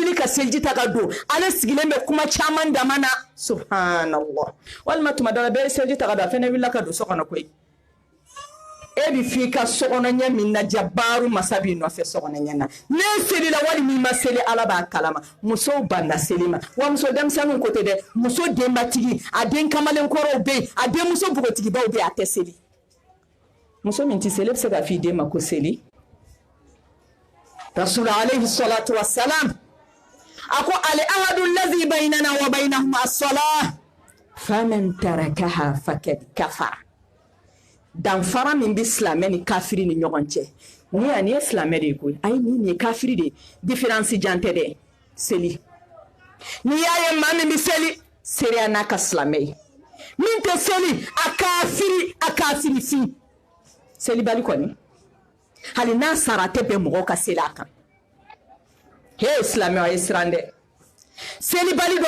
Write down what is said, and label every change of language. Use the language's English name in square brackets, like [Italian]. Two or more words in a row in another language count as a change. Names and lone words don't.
[Bambara] wuli ka seliji ta ka don ale sigilen bɛ kuma caman dama na subhanallah walima tuma dɔ la bɛɛ ye seliji ta ka don a fɛnɛ wulila ka don so kɔnɔ koyi e bi fi ka sokɔnɔ ɲɛ min na jabaru masa b'i nɔfɛ sokɔnɔ ɲɛ na ne seli la wali min ma seli ala b'a kalama musow banna seli ma wa muso denmisɛnninw ko tɛ dɛ muso denbatigi a den kamalenkɔrɔw bɛ yen a denmuso bogotigibaw bɛ yen a tɛ seli muso min tɛ seli bɛ se ka f'i den ma ko seli [Arabic] الرسول عليه الصلاة والسلام [Bambara] a ko [Arabic] العهد الذي بيننا وبينهم الصلاة فمن تركها فقد كفر [Bambara] danfara min bɛ silamɛ ni kafiri ni ɲɔgɔn cɛ ni ye silamɛ de ye koyi ayi nin ye kafiri de ye différence jan tɛ dɛ seli n'i y'a ye maa min bɛ seli seereya n'a ka silamɛ ye min tɛ seli a kafiri fin selibali kɔni hali n'a sara a tɛ bɛn mɔgɔw ka seli a kan he silamɛ a ye siran dɛ selibali dɔ